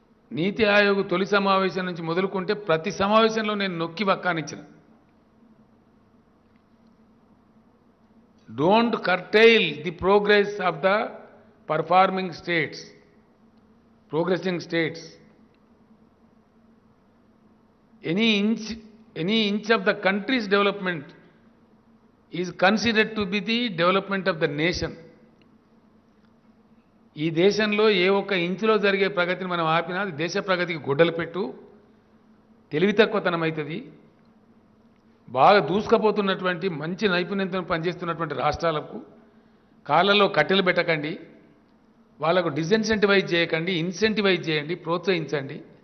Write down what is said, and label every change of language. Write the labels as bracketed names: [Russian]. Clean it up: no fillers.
[Telugu] నీతి ఆయోగ్ తొలి సమావేశం నుంచి మొదలుకుంటే ప్రతి సమావేశంలో నేను నొక్కి వక్కానిచ్చిన, [English] Don't curtail the progress of the performing states, progressing states. any inch of the country's development is considered to be the development of the nation. [Telugu] ఈ దేశంలో ఏ ఒక్క ఇంచులో జరిగే ప్రగతిని మనం ఆపినా అది దేశ ప్రగతికి గొడ్డలు పెట్టు, తెలివి తక్కువతనం అవుతుంది. బాగా దూసుకుపోతున్నటువంటి మంచి నైపుణ్యంతో పనిచేస్తున్నటువంటి రాష్ట్రాలకు కాళ్ళలో కట్టెలు పెట్టకండి, వాళ్ళకు డిసిన్సెంటివైజ్ చేయకండి, ఇన్సెంటివైజ్ చేయండి, ప్రోత్సహించండి.